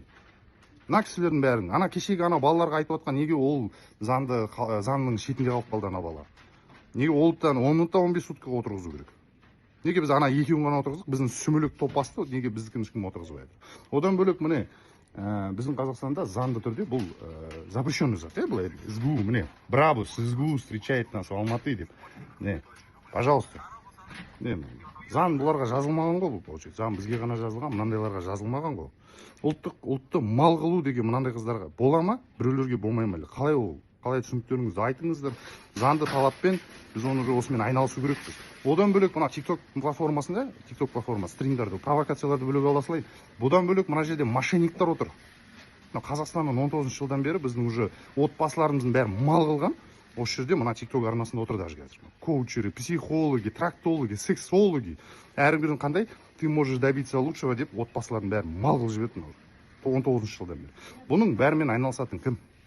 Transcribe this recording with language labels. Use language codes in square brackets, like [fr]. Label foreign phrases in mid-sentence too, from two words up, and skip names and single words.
[kk] Мына кісілердің бәрін, ана кешегі ана балаларға айтып отқан, неге ол заңның шетінде қалып қалды ана бала? Неге олыптан 10 минутта 15 суткаға отырғызу керек? Неге біз ана екеуін ғана отырғыздық, біздің сүмілік топ басты, неге біздікін ешкім отырғызбайды? Одан бөлек міне, біздің Қазақстанда заңды түрде бұл запрещенный зат, былай СГУ, міне, [ru] браво, с СГУ встречает нас в Алматы деп. Не, пожалуйста. [kk] Заң бұларға жазылмаған ғой бұл, получается. Заң бізге ғана жазылған, мынандайларға жазылмаған ғой. Ұлтты мал қылу деген мынандай қыздарға бола ма, біреулерге болмай ма? Қалай ол? Қалай түсініктеріңізді айтыңыздар. Заңды талаппен біз оны осымен айналысу керекпіз. Одан бөлек мына тикток платформасында, тикток платформасы стримдарды, провокацияларды бөлек ала салайын. Бұдан бөлек мына жерде мошенниктер отыр. Қазақстанның 19 жылдан бері біздің уже отбасыларымыздың бәрі мал қылған. Осы жерде мына тикток арнасында отыр даже қазір. [ru] Коучеры, психологи, трактологи, сексологи. [kk] Әрбірін қандай [ru] ты можешь добиться лучшего [kk] деп отбасылардың бәрі мал қылып жіберді 19 жылдан бері. Бұның бәрімен айналысатын кім?